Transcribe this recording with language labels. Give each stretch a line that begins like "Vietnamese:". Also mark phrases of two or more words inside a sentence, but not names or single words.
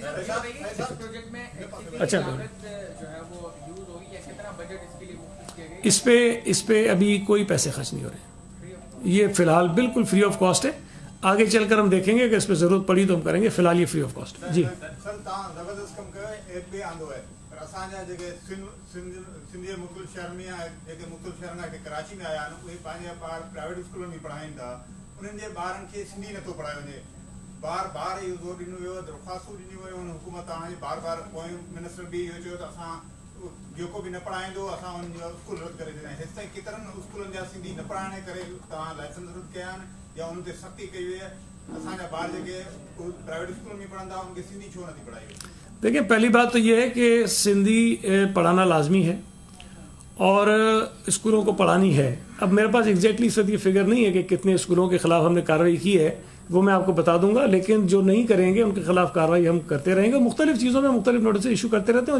Urdu: اچھا, اس پہ ابھی کوئی پیسے خرچ نہیں ہو رہے ہیں, یہ فی الحال بالکل
English: free of cost
Urdu: ہے. آگے چل کر ہم دیکھیں گے کہ اس پہ ضرورت پڑی تو ہم کریں گے, فی الحال یہ
English: free of cost.
Urdu: جی سندھی مختلف شہر میں مختلف شہر کراچی میں آیا پرائیویٹ اسکولوں میں پڑھائیں تا, انہوں نے
Sindhi: ॿारनि खे सिंधी नथो पढ़ायो वञे. बार बार इहो ज़ोर ॾिनो वियो, दरख़्वास्तूं ॾिनी वियूं हुन हुकूमत हाणे बार बार पोइ मिनिस्टर बि इहो चयो त असां जेको बि न पढ़ाईंदो असां हुनजो स्कूल रद्द करे छॾिया. हेसि ताईं केतिरनि स्कूलनि जा सिंधी न पढ़ाइण जे करे तव्हां लाइसेंस रद्द कया आहिनि या उन्हनि ते सख़्ती कई वई आहे. असांजा ॿार जेके प्राइवेट स्कूल में पढ़ंदा उनखे सिंधी छो नथी पढ़ाई वई.
Urdu: دیکھیں, پہلی بات تو یہ ہے کہ سندھی پڑھانا لازمی ہے اور اسکولوں کو پڑھانی ہے. اب میرے پاس ایگزیکٹلی اس وقت یہ فگر نہیں ہے کہ کتنے اسکولوں کے خلاف ہم نے کارروائی کی ہے, وہ میں آپ کو بتا دوں گا. لیکن جو نہیں کریں گے ان کے خلاف کارروائی ہم کرتے رہیں گے. مختلف چیزوں میں مختلف
English: notice issue
Urdu: کرتے رہتے ہیں.